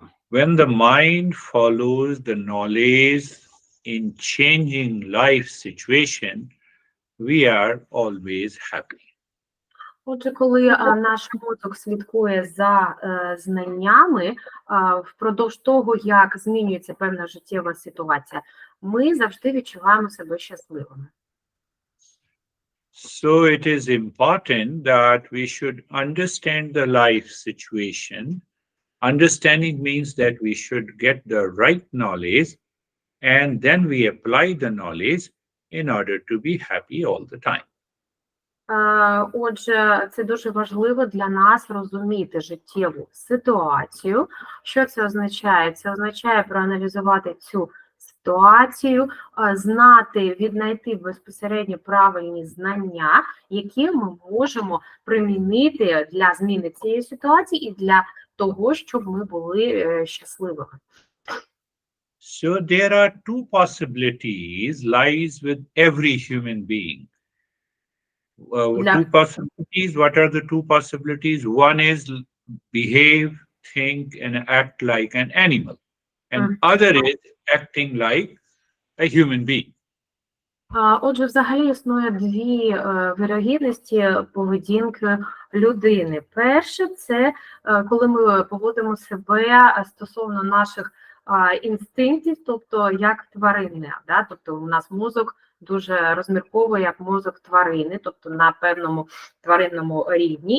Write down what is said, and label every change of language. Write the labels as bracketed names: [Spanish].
[English] When the mind follows the knowledge in changing life situation, we are always happy. [Ukrainian] Отже, коли наш мозок слідкує за знаннями впродовж того, як змінюється певна життєва ситуація, ми завжди відчуваємо себе щасливими. [English] So it is important that we should understand the life situation. Understanding means that we should get the right knowledge and then we apply the knowledge in order to be happy all the time. [Ukrainian] Отже, це дуже важливо для нас розуміти життєву ситуацію. Що це означає? Це означає проаналізувати цю ситуацію, знати, віднайти безпосередньо правильні знання, які ми можемо примінити для зміни цієї ситуації і для того, щоб ми були щасливими. [English] So there are two possibilities lies with every human being. Two possibilities. What are the two possibilities? One is behave, think, and act like an animal, and other is acting like a human being. [Ukrainian] Отже, взагалі існує дві вирогідності поведінки людини. Перше, це коли ми поводимо себе стосовно наших інстинктів, тобто як тварини. Да? Тобто у нас мозок дуже розмірковує як мозок тварини, тобто на певному тваринному рівні.